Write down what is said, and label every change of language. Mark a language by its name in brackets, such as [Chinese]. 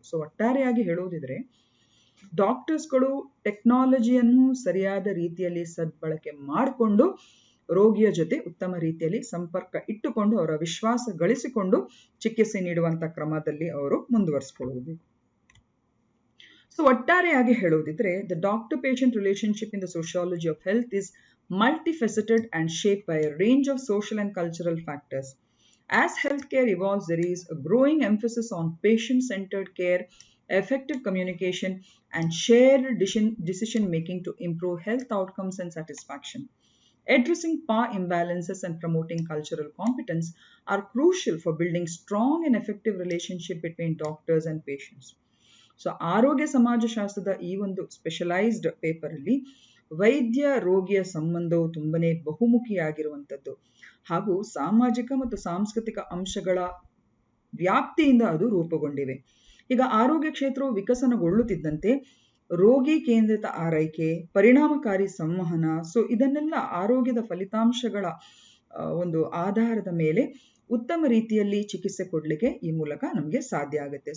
[Kannada] So ಒಟ್ಟಾರೆಯಾಗಿ ಹೇಳುವುದಿದ್ರೆ ಡಾಕ್ಟರ್ಸ್ಗಳು ಟೆಕ್ನಾಲಜಿಯನ್ನು ಸರಿಯಾದ ರೀತಿಯಲ್ಲಿ ಸದ್ಬಳಕೆ ಮಾಡಿಕೊಂಡು ರೋಗಿಯ ಜೊತೆ ಉತ್ತಮ ರೀತಿಯಲ್ಲಿ ಸಂಪರ್ಕ ಇಟ್ಟುಕೊಂಡು ಅವರ ವಿಶ್ವಾಸ ಗಳಿಸಿಕೊಂಡು ಚಿಕಿತ್ಸೆ ನೀಡುವಂಥ ಕ್ರಮದಲ್ಲಿ ಅವರು ಮುಂದುವರಿಸಿಕೊಳ್ಳುವುದು. [English] so [Kannada] ಒಟ್ಟಾರೆಯಾಗಿ ಹೇಳುವುದಿದ್ರೆ [English] The doctor patient relationship in the sociology of health is multifaceted and shaped by a range of social and cultural factors. As healthcare evolves, there is a growing emphasis on patient-centered care, effective communication, and shared decision-making to improve health outcomes and satisfaction. Addressing power imbalances and promoting cultural competence are crucial for building strong and effective relationship between doctors and patients. [Kannada] So ಆರೋಗ್ಯ ಸಮಾಜಶಾಸ್ತ್ರದ ಈ ಒಂದು specialised ಪೇಪರಲ್ಲಿ ವೈದ್ಯ ರೋಗಿಯ ಸಂಬಂಧವು ತುಂಬನೇ ಬಹುಮುಖಿಯಾಗಿರುವಂಥದ್ದು ಹಾಗೂ ಸಾಮಾಜಿಕ ಮತ್ತು ಸಾಂಸ್ಕೃತಿಕ ಅಂಶಗಳ ವ್ಯಾಪ್ತಿಯಿಂದ ಅದು ರೂಪುಗೊಂಡಿವೆ. ಈಗ ಆರೋಗ್ಯ ಕ್ಷೇತ್ರವು ವಿಕಸನಗೊಳ್ಳುತ್ತಿದ್ದಂತೆ ರೋಗಿ ಕೇಂದ್ರಿತ ಆರೈಕೆ, ಪರಿಣಾಮಕಾರಿ ಸಂವಹನ, ಸೊ ಇದನ್ನೆಲ್ಲ ಆರೋಗ್ಯದ ಫಲಿತಾಂಶಗಳ ಒಂದು ಆಧಾರದ ಮೇಲೆ ಉತ್ತಮ ರೀತಿಯಲ್ಲಿ ಚಿಕಿತ್ಸೆ ಕೊಡಲಿಕ್ಕೆ ಈ ಮೂಲಕ ನಮಗೆ ಸಾಧ್ಯ ಆಗುತ್ತೆ.